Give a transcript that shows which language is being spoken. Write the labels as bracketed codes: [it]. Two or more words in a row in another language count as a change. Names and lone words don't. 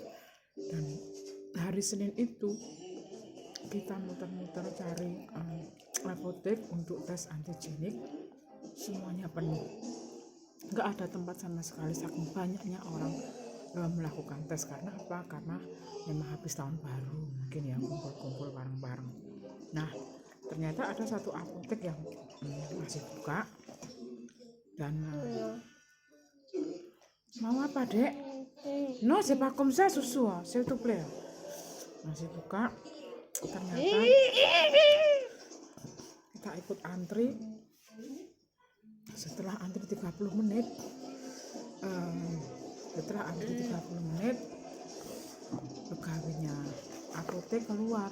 [id] Dan hari Senin itu kita muter-muter cari apotek untuk tes antigenik, semuanya penuh, nggak ada tempat sama sekali, saking banyaknya orang melakukan tes. Karena apa? Karena memang habis tahun baru, mungkin ya kumpul-kumpul bareng-bareng. Nah, ternyata ada satu apotek yang masih buka. Dan mau apa, Dek? [fr] No, c'est pas comme ça, susu, s'il te plaît. [id] Masih buka. Ternyata kita ikut antri. Setelah antri 30 menit, pegawainya apotek keluar.